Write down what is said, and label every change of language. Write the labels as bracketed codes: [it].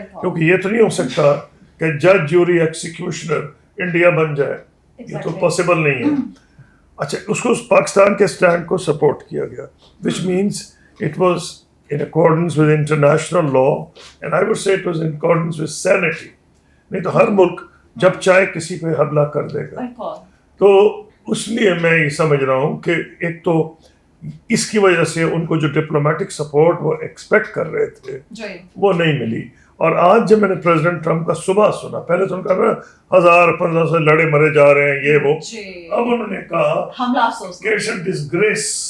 [ur] کیونکہ یہ تو نہیں ہو سکتا کہ جج جوری ایکسیکیوشنر انڈیا بن جائے, یہ تو پاسبل نہیں ہے. اچھا, اس کو پاکستان کے سٹینڈ کو سپورٹ کیا گیا, [en] which means it was in accordance with international law and I would say it was in accordance with sanity. [ur] نہیں تو ہر ملک جب چاہے کسی پہ حملہ کر دے گا. تو اس لیے میں یہ سمجھ رہا ہوں کہ ایک تو اس کی وجہ سے ان کو جو ڈپلومیٹک سپورٹ وہ ایکسپیکٹ کر رہے تھے وہ نہیں ملی. اور آج جب میں نے پریزیڈنٹ ٹرمپ کا صبح سنا, پہلے تو ان کا 1000-1500 لڑے مرے جا رہے ہیں یہ وہ, اب انہوں نے کہا ڈسگریس.